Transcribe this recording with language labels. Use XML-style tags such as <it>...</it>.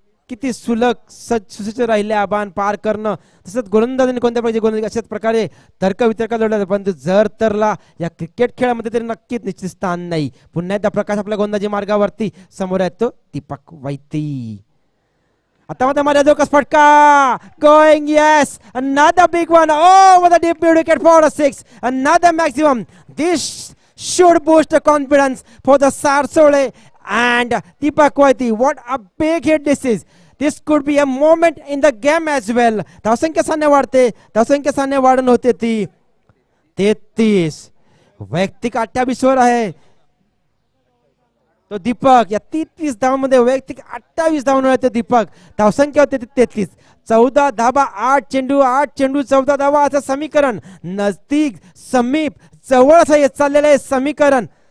<mr>किती सुसज्ज राहिले आव्हान पार करणं. तसंच गोलंदाजांनी कोणत्या पाहिजे गोलंदाज अशाच प्रकारे तर्क वितर्क लढवले. परंतु जर तरला या क्रिकेट खेळामध्ये तरी नक्कीच निश्चित स्थान नाही. पुन्हा एकदा प्रकाश आपल्या गोलंदाजी मार्गावरती समोर येतो दीपक वैती. आता मध्ये मध्ये जो फटका</mr> <en>going yes another big one over the deep mid wicket for a 6 another maximum. This should boost the confidence for the Sarsole and Deepak Waiti. What a big hit this is. This could be a moment in the game as well.</en> <mr>धावसंख्या सामने वाढते, धावसंख्या सामने वाढून होते ती 33. वैयक्तिक 28 वर आहे तो दीपक. या 33 धावांमध्ये वैयक्तिक 28 धावांवर आहे तो दीपक. धावसंख्या होते 33. 14 धावा 8 चेंडू 14 धावा असं समीकरण नजदीक समीप जवळ असं येत चाललेलं आहे समीकरण.</mr>